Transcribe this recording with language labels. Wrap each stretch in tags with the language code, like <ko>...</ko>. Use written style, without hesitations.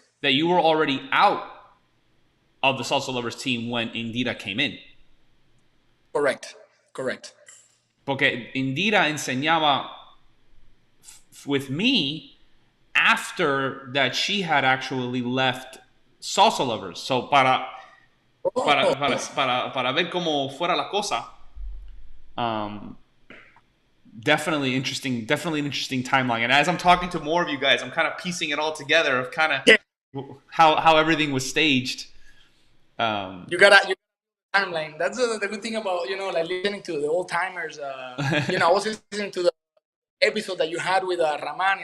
<en>That you were already out of the Salsa Lovers team when Indira came in. Correct. Correct.</en> <es>Porque Indira enseñaba</es> <en>with me after that she had actually left Salsa Lovers. So Oh,</en> <es>para ver cómo fuera la cosa.</es> <en>Um, definitely an interesting timeline. And as I'm talking to more of you guys, I'm kind of piecing it all together of kind yeah. of how everything was staged. Um, You got a timeline. That's the good thing about like listening to the old timers. I was listening to the episode that you had with Ramani.</en>